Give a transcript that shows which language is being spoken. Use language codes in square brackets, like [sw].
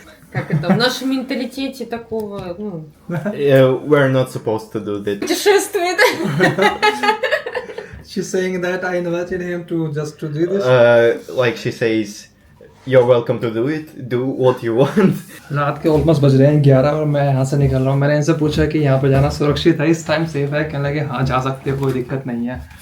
[ru] Как это? В нашем менталитете такого, ну, [en] We're not supposed to do that. [ru] путешествует. [en] She's saying that I invited him to just to do this. Like she says, you're welcome to do it. Do what you want. [hi] रात के almost बज रहे हैं 11 और मैं यहाँ से निकल रहा हूँ. मैंने इनसे पूछा कि यहाँ पे जाना सुरक्षित है, इस टाइम सेफ है. कहने लगे हाँ जा सकते हो, कोई दिक्कत नहीं है.